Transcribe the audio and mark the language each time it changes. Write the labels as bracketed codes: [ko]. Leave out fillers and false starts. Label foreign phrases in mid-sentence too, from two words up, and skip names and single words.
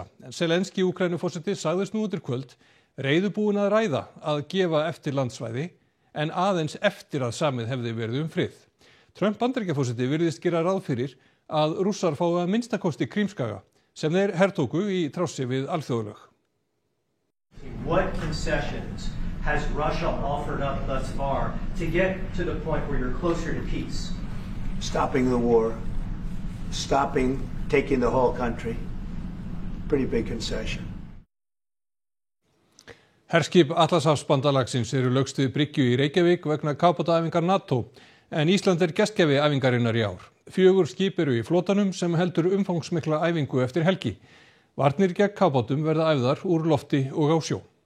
[is] En Zelenski Úkraínuforseti sagðist nú undir kvöld reiðubúinn að ræða að gefa eftir landsvæði, en aðeins eftir að samið hefði verið frið. Trump Bandaríkjaforseti virðist gera ráð fyrir að Rússar fái að minnstakosti Krímskaga, sem þeir hertóku í trássi við alþjóðalög. [en] What concessions has Russia offered up thus far to get to the point where you're closer to peace? Stopping the war, taking the whole country. Pretty big concession. [is] Herskip Atlantshafsbandalagsins eru lögst við bryggju í Reykjavík vegna kafbátaæfingar NATO, en Ísland gestgjafi æfingarinnar í ár. 4 skip eru í flotanum sem heldur umfangsmikla æfingu eftir helgi. Varnir gegn kafbátum verða æfðar úr lofti og á sjó.